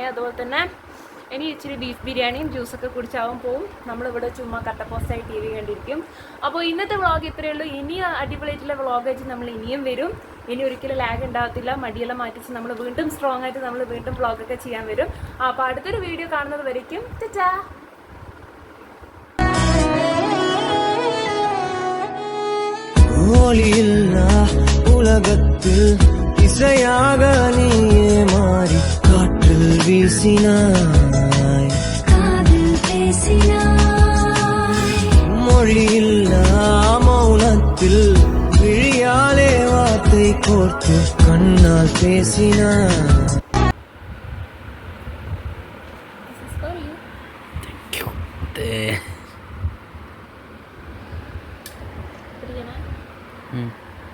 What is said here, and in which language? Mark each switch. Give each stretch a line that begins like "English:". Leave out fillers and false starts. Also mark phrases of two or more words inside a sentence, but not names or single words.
Malayalam: അതുപോലെ തന്നെ ഇനി ഇച്ചിരി ബീഫ് ബിരിയാണിയും ജ്യൂസൊക്കെ കുടിച്ചാവും പോവും. നമ്മളിവിടെ ചുമ്മാ കട്ടപ്പോസ്റ്റായി TV കണ്ടിരിക്കും. അപ്പോൾ ഇന്നത്തെ വ്ളോഗ് ഇത്രയേ ഉള്ളൂ. ഇനി അടിപൊളിയായിട്ടുള്ള വ്ളോഗ് വെച്ച് നമ്മൾ ഇനിയും വരും. ഇനി ഒരിക്കലും ലാഗ് ഉണ്ടാകത്തില്ല. മടിയെല്ലാം മാറ്റിച്ച് നമ്മൾ വീണ്ടും സ്ട്രോങ് ആയിട്ട് നമ്മൾ വീണ്ടും വ്ളോഗൊക്കെ ചെയ്യാൻ വരും. അപ്പോൾ അടുത്തൊരു വീഡിയോ കാണുന്നത് വരയ്ക്കും ടാറ്റാ.
Tamil: உலகத்தில் இசையாக நீயே மாறி காற்றில் வீசினாய், காதில் பேசினாய், மொழியில்லா மௌனத்தில் விழியாலே வார்த்தை கோர்த்து கண்ணால் பேசினாய்.
English: Thank you.